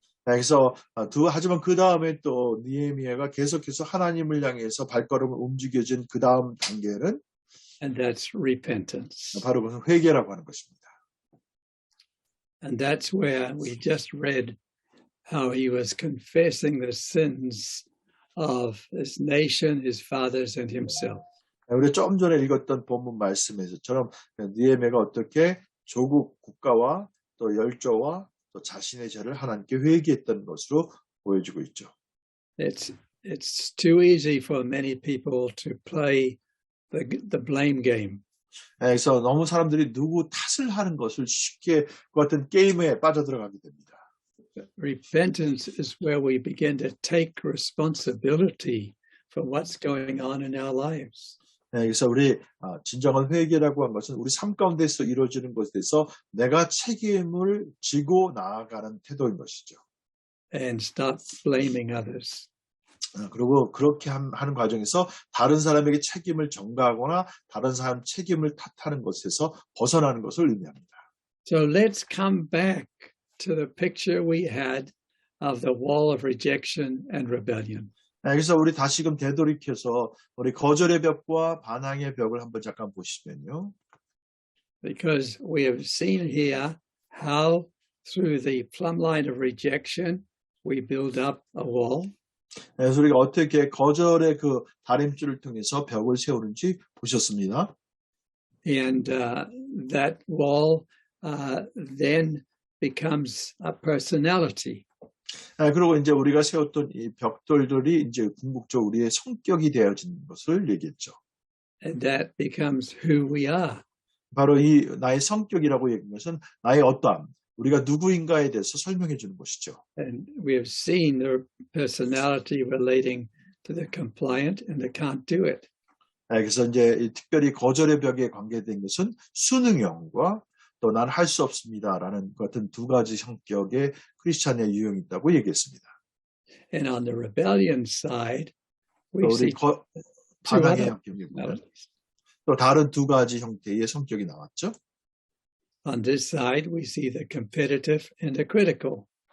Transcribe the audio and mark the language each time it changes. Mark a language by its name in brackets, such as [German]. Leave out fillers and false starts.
[Korean] 그래서 하지만 그 다음에 또 느헤미야가 계속해서 하나님을 향해서 발걸음을 움직여진 그 다음 단계는 [English] And that's repentance. [Korean] 바로 그 회개라고 하는 것입니다. [English] And that's where we just read how he was confessing the sins of his nation, his fathers, and himself. [Korean] 우리 좀 전에 읽었던 본문 말씀에서처럼 느헤미야가 어떻게 조국 국가와 또 열조와 또 자신의 죄를 하나님께 회개했던 것으로 보여지고 있죠. [English] It's too easy for many people to play the blame game. [Korean] 그래서 너무 사람들이 누구 탓을 하는 것을 쉽게 그 같은 게임에 빠져들어가게 됩니다. [English] Repentance is where we begin to take responsibility for what's going on in our lives. [Korean] 그래서 우리 진정한 회개라고 한 것은 우리 삶 가운데서 이루어지는 것에 대해서 내가 책임을 지고 나아가는 태도인 것이죠. [English] And stop blaming others. [Korean] 그리고 그렇게 하는 과정에서 다른 사람에게 책임을 전가하거나 다른 사람 책임을 탓하는 것에서 벗어나는 것을 의미합니다. [English] So let's come back to the picture we had of the wall of rejection and rebellion. [Korean] 그래서 우리 다시금 되돌이켜서 우리 거절의 벽과 반항의 벽을 한번 잠깐 보시면요. [English] Because we have seen here how through the plumb line of rejection we build up a wall. [Korean] 그래서 우리가 어떻게 거절의 그 다림줄을 통해서 벽을 세우는지 보셨습니다. [English] And that wall then becomes a personality. [Korean] 그리고 이제 우리가 세웠던 이 벽돌들이 이제 궁극적으로 우리의 성격이 되어진 것을 얘기했죠. [English] And that becomes who we are. [Korean] 바로 이 나의 성격이라고 얘기한 것은 나의 어떠함, 우리가 누구인가에 대해서 설명해 주는 것이죠. [English] And we have seen the personality relating to the compliant and the can't do it. [Korean] 그래서 이제 특별히 거절의 벽에 관계된 것은 수능형과 또 난 할 수 없습니다라는 같은 두 가지 성격의 크리스찬의 유형이 있다고 얘기했습니다. [English] And on the rebellion side, we [Korean] 우리 [English] see [Korean] 반항의 성격이고요. 또 다른 두 가지 형태의 성격이 나왔죠. [English] On this side, we see the competitive and the critical.